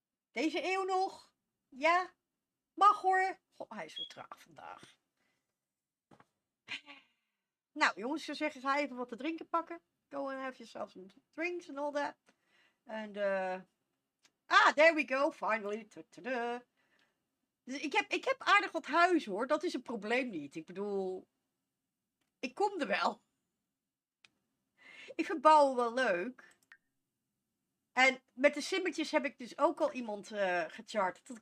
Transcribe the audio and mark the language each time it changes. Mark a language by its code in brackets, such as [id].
[nl] deze eeuw nog? Ja, mag hoor. Goh, hij is zo traag vandaag. Nou, jongens, ik zou zeggen, ga even wat te drinken pakken. [en] Go and have yourself some drinks and all that. And, there we go, finally. [nl] Dus ik heb aardig wat huis, hoor. Dat is een probleem niet. Ik bedoel, ik kom er wel. Ik vind bouwen wel leuk. En met de simmetjes heb ik dus ook al iemand gecharterd.